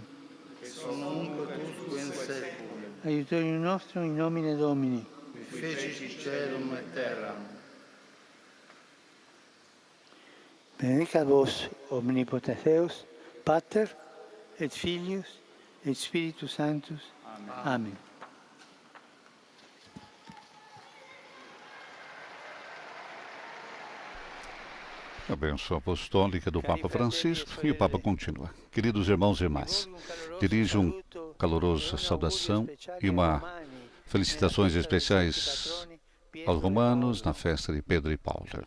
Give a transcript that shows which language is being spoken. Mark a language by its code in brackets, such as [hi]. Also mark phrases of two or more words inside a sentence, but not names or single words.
[la] Et nunc et usque in saeculum. Aiutorium nostrum in nomine Domini. Qui fecit caelum et terram. Benedicat vos omnipotens Deus, Pater et Filius et Spiritus Sanctus. Amen. [pt] A bênção apostólica do Papa Francisco e o Papa continua. Queridos irmãos e irmãs, dirijo uma calorosa saudação e felicitações especiais aos romanos na festa de Pedro e Paulo.